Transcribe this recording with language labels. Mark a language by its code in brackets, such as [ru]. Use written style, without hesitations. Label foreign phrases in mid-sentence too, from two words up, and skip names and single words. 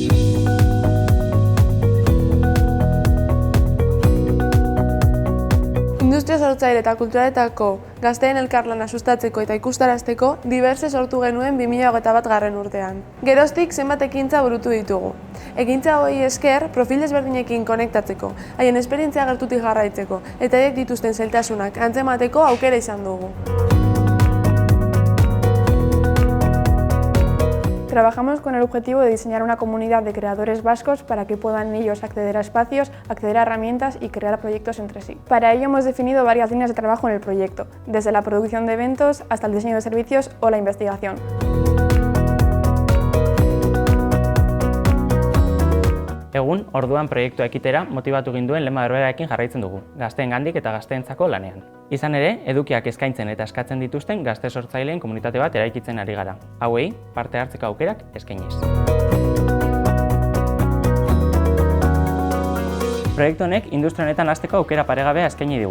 [eu] Industria sortzaile eta kulturaletako gazteen elkarlana sustatzeko eta ikustarazteko Diverse sortu genuen 2021 urtean. Geroztik zenbat ekintza burutu ditugu. Ekintza hori esker profil desberdinekin konektatzeko, haien esperientzia gertutik jarraitzeko eta haiek dituzten zailtasunak antzemateko aukera izan dugu. [es] Trabajamos con el objetivo de diseñar una comunidad de creadores vascos para que puedan ellos acceder a espacios, acceder a herramientas y crear proyectos entre sí. Para ello hemos definido varias líneas de trabajo en el proyecto, desde la producción de eventos hasta el diseño de servicios o la investigación. [eu] Egun, orduan proiektua ekitera motibatu ginduen lema berberarekin jarraitzen dugu, gazteengandik eta gazteentzako lanean. Izan ere, edukiak eskaintzen eta eskatzen dituzten gazte sortzaileen komunitate bat eraikitzen ari gara. Hauei, parte hartzeko aukerak eskainiz. Proiektu honek industria honetan hasteko aukera paregabea eskaini digu.